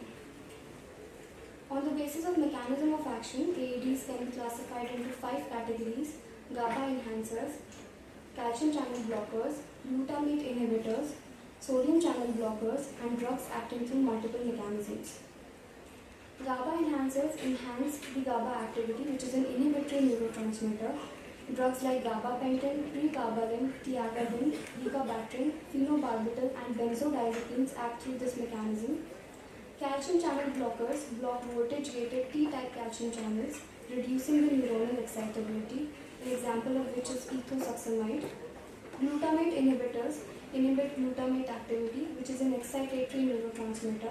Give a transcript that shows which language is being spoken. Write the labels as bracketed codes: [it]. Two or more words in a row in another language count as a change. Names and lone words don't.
[en] On the basis of mechanism of action, AEDs can be classified into 5 categories: GABA enhancers, calcium channel blockers, glutamate inhibitors, sodium channel blockers, and drugs acting through multiple mechanisms. GABA enhancers enhance the GABA activity, which is an inhibitory neurotransmitter. Drugs like gabapentin, pregabalin, tiagabin, gabapentin, phenobarbital, and benzodiazepines act through this mechanism. Calcium channel blockers block voltage-gated T-type calcium channels, reducing the neuronal excitability, an example of which is ethosuximide. Glutamate inhibitors inhibit glutamate activity, which is an excitatory neurotransmitter.